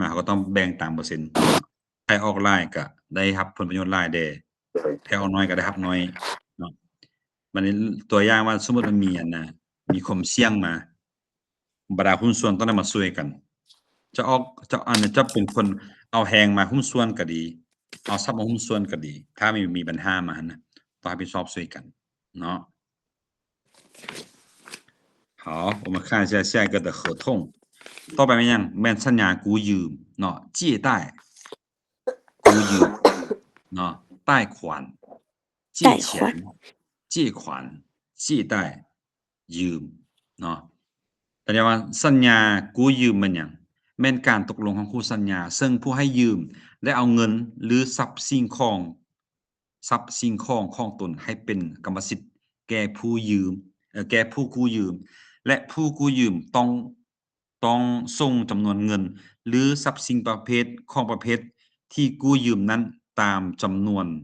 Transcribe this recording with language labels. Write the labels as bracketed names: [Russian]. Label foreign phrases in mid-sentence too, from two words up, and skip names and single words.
[Northeastern Thai] มาเขาก็ต้องแบ่งตามเปอร์เซ็นต์ใครออกหลายก็ได้รับผลประโยชน์หลายเด้ใครออกน้อยก็ได้รับน้อยเนาะบัดนี้ตัวอย่างว่าสมมุติว่ามีความเสี่ยงมาบรรดาหุ้นส่วนต้องได้มาช่วยกันจะเป็นคนเอาแฮงมาหุ้นส่วนก็ดีเอาทรัพย์มาหุ้นส่วนก็ดีถ้ามีปัญหามานะต้องรับผิดชอบช่วยกันเนาะ [Chinese] 好我们看一下下一个的合同 [Northeastern Thai] ต่อไปแม่นยังแม่นสัญญากู้ยืมเนาะ借贷กู้ยืมเนาะ [Chinese] 贷款借钱借款借贷 [Northeastern Thai] ยืมเนาะแต่ว่าสัญญากู้ยืมมันยังแม่นการตกลงของคู่สัญญาซึ่งผู้ให้ยืมได้เอาเงินหรือทรัพย์สิ่ง ของตนให้เป็นกรรมสิทธิ์แก่ผู้ยืมแก่ผู้กู้ยืมและผู้กู้ยืมต้องส่งจำนวนเงินหรือทรัพย์สินประเภทที่กู้ยืมนั้นตามจำนวน